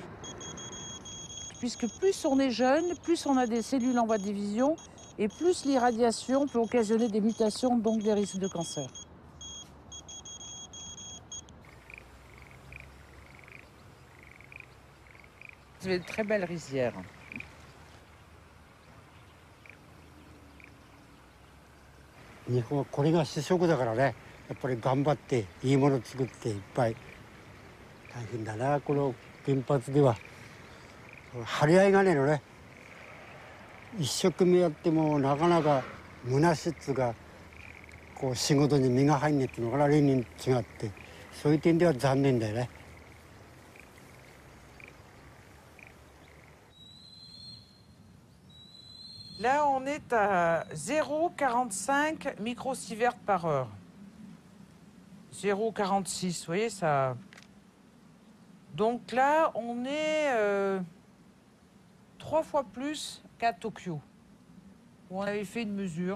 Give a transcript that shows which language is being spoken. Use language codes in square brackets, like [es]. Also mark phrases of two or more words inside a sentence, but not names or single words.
[fr] Puisque plus on est jeune, plus on a des cellules en voie de division et plus l'irradiation peut occasionner des mutations, donc des risques de cancer. C'est une très belle rizière. [ja] 日本はこれが主食だからね、やっぱり頑張っていいもの作っていっぱい。大変だな、この原発では。張り合いがねえのね。一生懸命やってもなかなか虚しっつうかこう仕事に身が入んねえっていうのかな、例年違って、そういう点では残念だよね。 [fr] Là, on est à 0,45 microsieverts par heure. 0,46, vous voyez ça. Donc là, on est 3 fois plus qu'à Tokyo, où on avait fait une mesure.